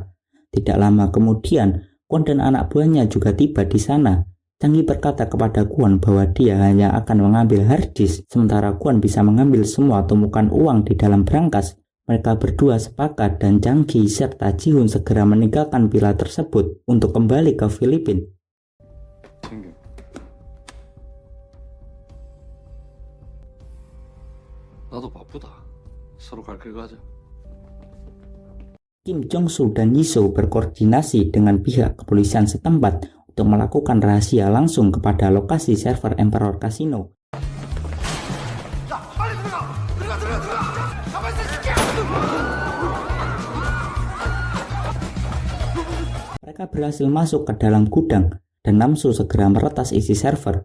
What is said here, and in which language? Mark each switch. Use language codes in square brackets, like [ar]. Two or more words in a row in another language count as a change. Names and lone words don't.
[id] Tidak lama kemudian, Kwon dan anak buahnya juga tiba di sana. Changgi berkata kepada Kwon bahwa dia hanya akan mengambil harddisk, sementara Kwon bisa mengambil semua tumpukan uang di dalam brankas. Mereka berdua sepakat dan Changgi serta Ji-hoon segera meninggalkan villa tersebut untuk kembali ke Filipina. [ko] 나도 바쁘다. 서로 갈 길 가자. [id] Kim Jong-soo dan Yi-soo berkoordinasi dengan pihak kepolisian setempat untuk melakukan rahasia langsung kepada lokasi server Emperor Casino. Mereka berhasil masuk ke dalam gudang dan Namsu segera meretas isi server.